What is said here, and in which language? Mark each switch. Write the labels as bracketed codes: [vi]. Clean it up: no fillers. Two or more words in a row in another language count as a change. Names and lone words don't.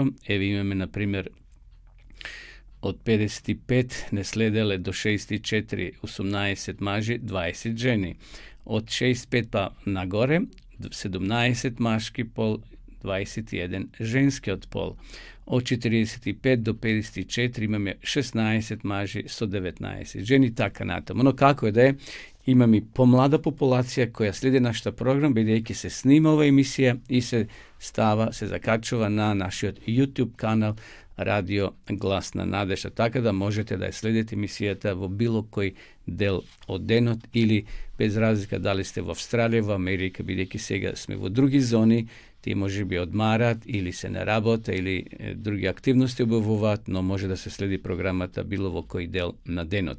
[mk] Еве имаме на пример од 55 не следеле до 64 18 мажи, 20 жени. Од 65 па нагоре 17 машки пол, 21 женскиот пол. od 45 do 54 imаме 16 мажи со 19 жени, така натаму. Но како е да е, имаме и помлада популација која следи нашата програма, бидејќи се снима ова емисија и се закачува на нашиот YouTube канал Радио Глас на надежда, така да можете да ја следите емисијата во било кој дел од денот или без разлика дали сте во Австралија, во Америка, бидејќи сега сме во други зони, тие може би одмарат или се на работа или други активности обавуваат, но може да се следи програмата било во кој дел на денот.